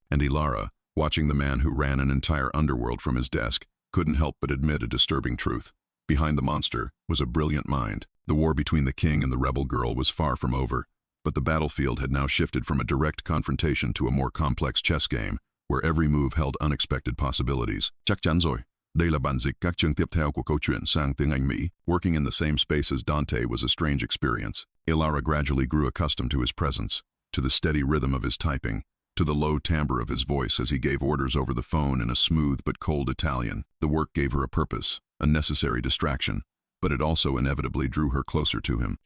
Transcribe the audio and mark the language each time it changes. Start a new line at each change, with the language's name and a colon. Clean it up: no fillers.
English: And Elara, watching the man who ran an entire underworld from his desk, couldn't help but admit a disturbing truth. Behind the monster was a brilliant mind. The war between the king and the rebel girl was far from over, but the battlefield had now shifted from a direct confrontation to a more complex chess game, where every move held unexpected possibilities.
Vietnamese: Chắc chắn rồi. Đây là bản dịch các chương tiếp theo của câu chuyện sang tiếng Anh Mỹ.
English: Working in the same space as Dante was a strange experience. Elara gradually grew accustomed to his presence, to the steady rhythm of his typing, to the low timbre of his voice as he gave orders over the phone in a smooth but cold Italian. The work gave her a purpose, a necessary distraction, but it also inevitably drew her closer to him.